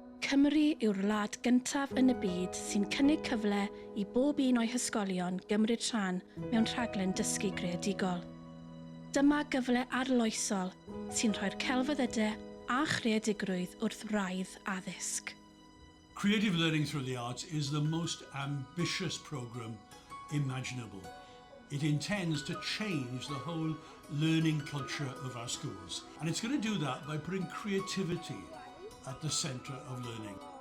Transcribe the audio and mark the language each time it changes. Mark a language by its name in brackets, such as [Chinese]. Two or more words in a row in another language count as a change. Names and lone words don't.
[Welsh] Cymru yw'r wlad gyntaf yn y byd sy'n cynnig cyfle i bob un o'i hysgolion gymryd rhan mewn rhaglun dysgu creadigol. Dyma gyfle arloesol sy'n rhoi'r celfyddydau a creadigrwydd wrth wraidd addysg. [English] Creative learning through the arts is the most ambitious program imaginable. It intends to change the whole learning culture of our schools. And it's going to do that by putting creativity at the centre of learning.